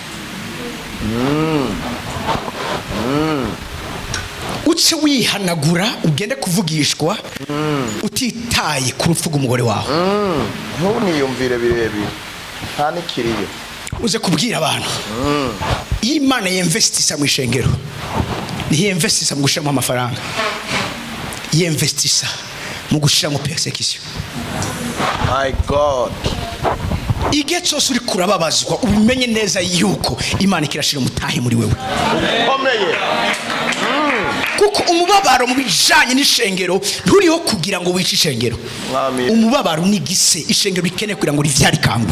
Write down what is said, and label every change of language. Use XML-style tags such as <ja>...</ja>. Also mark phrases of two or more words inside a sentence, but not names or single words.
<rn>Uce wihanagura ugende kuvugishwa utitaye ku rupfu rw'umugore wawe. Ntuniyumvire birebire nta nikiriyo. Uze kubwira abantu Imana yinvestisa mu ishengero, ntiyinvestisa mu gushiramo amafaranga, yinvestisa mu gushiramo persecution.</rn> <en>My God.</en> <rn>Igihe cyose uri kurababazwa ubimenye neza yuko Imana ikirashira umutahe muri wewe Komeye. kuko umubabaro mu bijanye n'ishengero nturiho kugira ngo wice ishengero. Umubabaro ni gise ishengero bikene kugira ngo rivyari kanguru.</rn>